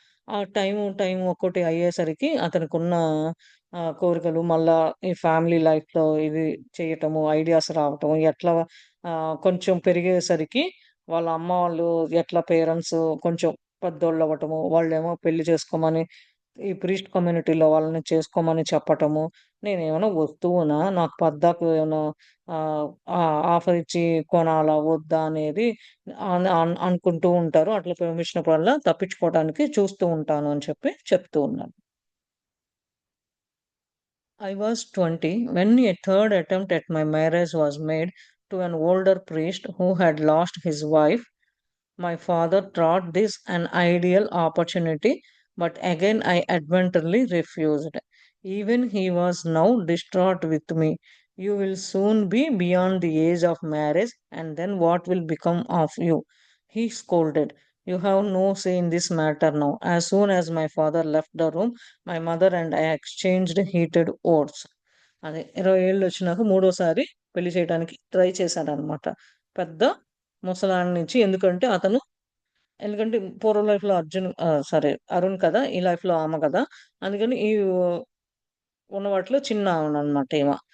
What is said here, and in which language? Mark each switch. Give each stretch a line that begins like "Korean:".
Telugu: ఆ టైము ఒక్కోటి అయ్యేసరికి అతనికున్న కోరికలు మళ్ళా ఈ ఫ్యామిలీ లైఫ్‌లో ఇది చేయటము, ఐడియాస్ రావటం, ఎట్లా కొంచెం పెరిగేసరికి వాళ్ళ అమ్మ వాళ్ళు ఎట్లా పేరెంట్స్ కొంచెం పెద్దోళ్ళవ్వటము, వాళ్ళేమో పెళ్లి చేసుకోమని ఈ ప్రీస్ట్ కమ్యూనిటీలో వాళ్ళని చేసుకోమని చెప్పటము. నేనేమైనా వస్తువునా? నాకు పద్దాకు ఏమన్నా ఆహ్, ఆఫర్ ఇచ్చి కొనాలా? వద్దా? అనేది అనుకుంటూ ఉంటారు. అట్లా పర్మిషన్ తప్పించుకోవడానికి చూస్తూ ఉంటాను అని చెప్తూ ఉన్నాను.
English: I was 20 when a third attempt at my marriage was made to an older priest who had lost his wife. My father thought this an ideal opportunity, but again I adventurely refused. Even he was now distraught with me. You will soon be beyond the age of marriage, and then what will become of you? He scolded. You have no say in this matter now. As soon as my father left the room, my mother and I exchanged heated words.
Telugu: అదే 20 ఏళ్ళొచ్చినాక మూడోసారి పెళ్లి చేయడానికి try చేశాననమాట. పెద్ద ముసలాయన నుంచి ఎందుకంటే పూర్వ లైఫ్‌లో సారీ అరుణ్ కదా! ఈ లైఫ్‌లో ఆమె కదా! అందుకని ఉన్న వాటిలో చిన్న ఆమెననమాట ఈమ.